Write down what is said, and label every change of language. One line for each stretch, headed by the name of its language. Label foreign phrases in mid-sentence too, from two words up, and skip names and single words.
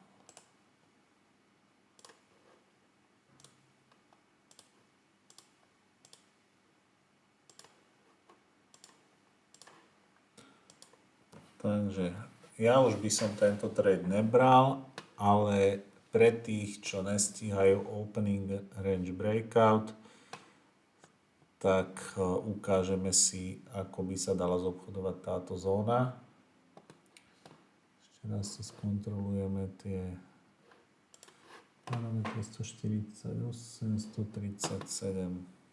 Slovak: Takže ja už by som tento trade nebral, ale pre tých, čo nestíhajú
English: opening range breakout,
Slovak: tak ukážeme si, ako by sa dala zobchodovať táto zóna. Ešte Teraz si skontrolujeme tie parametre 148, 137.